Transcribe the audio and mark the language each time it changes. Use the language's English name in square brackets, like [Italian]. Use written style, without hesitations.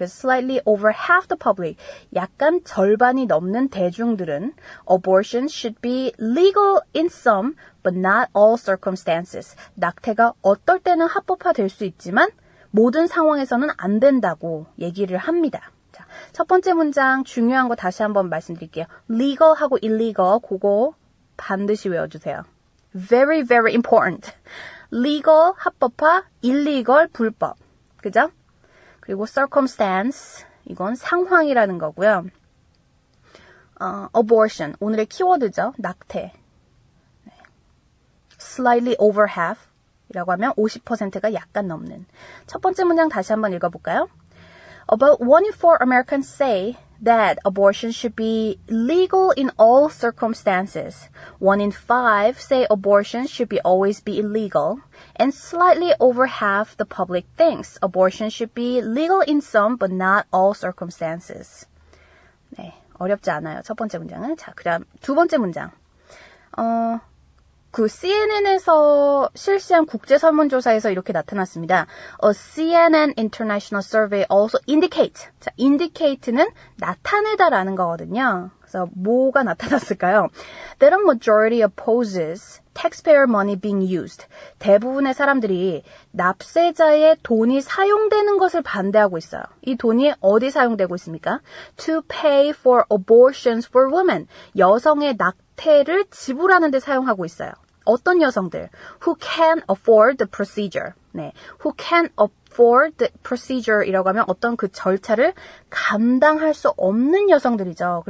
[Korean] 그래서 [English] slightly over half the public, [Korean] 약간 절반이 넘는 대중들은 [English] abortion should be legal in some, but not all circumstances. [Korean] 낙태가 어떨 때는 합법화될 수 있지만 모든 상황에서는 안 된다고 얘기를 합니다. 자, 첫 번째 문장 중요한 거 다시 한번 말씀드릴게요. legal하고 illegal, 그거 반드시 외워주세요. [English] Very, very important. legal, [Korean] 합법화, [English] illegal, [Korean] 불법. 그죠? 그리고 circumstance, 이건 상황이라는 거고요. abortion, 오늘의 키워드죠. 낙태. 네. [English] slightly over half [Korean] 이라고 하면 50%가 약간 넘는. 첫 번째 문장 다시 한번 읽어볼까요? [English] About 1 in 4 Americans say that abortion should be legal in all circumstances. 1 in 5 say abortion should be always be illegal. And slightly over half the public thinks abortion should be legal in some but not all circumstances. [Korean] 네, 어렵지 않아요. 첫 번째 문장은. 자, 그다음 두 번째 문장. 그 CNN에서 실시한 국제 설문조사에서 이렇게 나타났습니다. [English] A CNN International Survey also indicate. [Korean] 자, indicate는 나타내다라는 거거든요. 그래서 뭐가 나타났을까요? [English] That a majority opposes taxpayer money being used. [Korean] 대부분의 사람들이 납세자의 돈이 사용되는 것을 반대하고 있어요. 이 돈이 어디 사용되고 있습니까? [English] To pay for abortions for women. [Korean] 여성의 낙태를 지불하는 데 사용하고 있어요. 어떤 여성들? [English] Who can afford the procedure. [Korean] 네, [English] who can afford the procedure [Korean] 이라고 하면 어떤 그 절차를 감당할 수 없는 여성들이죠.